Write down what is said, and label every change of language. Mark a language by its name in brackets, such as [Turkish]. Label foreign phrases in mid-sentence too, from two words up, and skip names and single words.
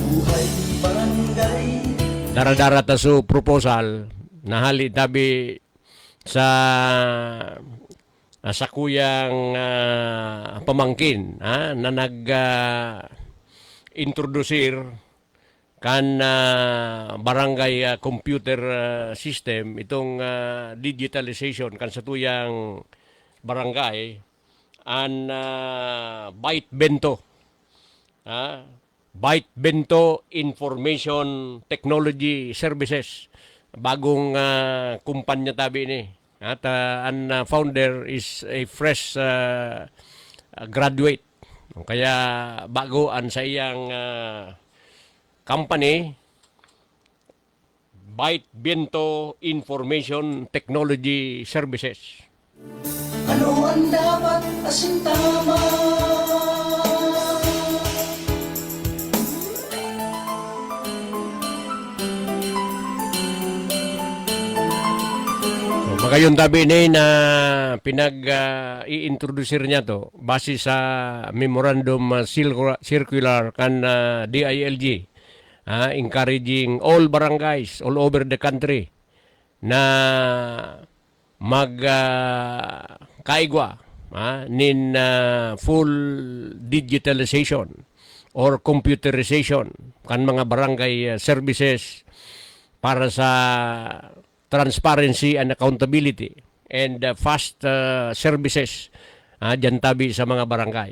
[Bikol] Daradara taso proposal, nahali tabi sa kuyang pamangkin na nag-introducir kan barangay computer system, itong digitalization kan sa tuyang barangay, an Byte Bento. Byte Bento Information Technology Services. Bagong kumpanya tabi ni. [English] At ang founder is a fresh graduate. [Bikol] Kaya bago ang sa iyang company, Byte Bento Information Technology Services. Ano ang dapat asin tama? Magayon tabi ni na i-introducer niya to base sa memorandum circular kan DILG, [English] encouraging all barangays all over the country na [Bikol] kaigwa nin [English] full digitalization or computerization [Bikol] kan mga barangay services para sa [English] transparency and accountability and fast services [Bikol] dyan tabi sa mga barangay.